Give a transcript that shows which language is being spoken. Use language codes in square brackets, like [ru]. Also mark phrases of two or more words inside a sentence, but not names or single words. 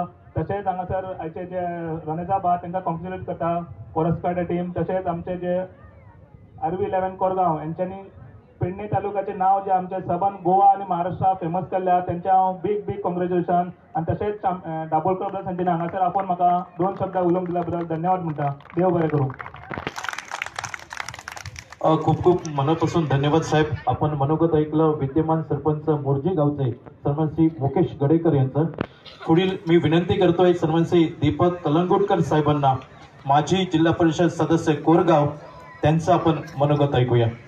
[kok] तशेंच हांगासर आयचे जे रनेजा आहा तांकां कॉंग्रेच्युलेट करता कोरसकाडा टीम. तशेंच आमचे जे RV11 कोरगांव यांच्यानी पेडणे तालुक्याचे नाव जे आमच्या सबन गोवा आणि महाराष्ट्र फेमस केल्या त्यांच्या [en] big congratulation. [kok] आणि तशेंच दाबोळकर ब्रदर्स हांच्यानी हांगासर आपण म्हाका 2 शब्द उलोवंक दिल्या बद्दल धन्यवाद म्हणटा. देव बरें करूं. [mr] खूप खूप मनापासून धन्यवाद साहेब. आपण मनोगत ऐकलं विद्यमान सरपंच मोर्जे गावचे सन्मान श्री मुकेश गडेकर यांचं. पुढील मी विनंती करतोय सन्मान श्री दीपक कलंगुटकर साहेबांना, माजी जिल्हा परिषद सदस्य कोरगाव, त्यांचं आपण मनोगत ऐकूया.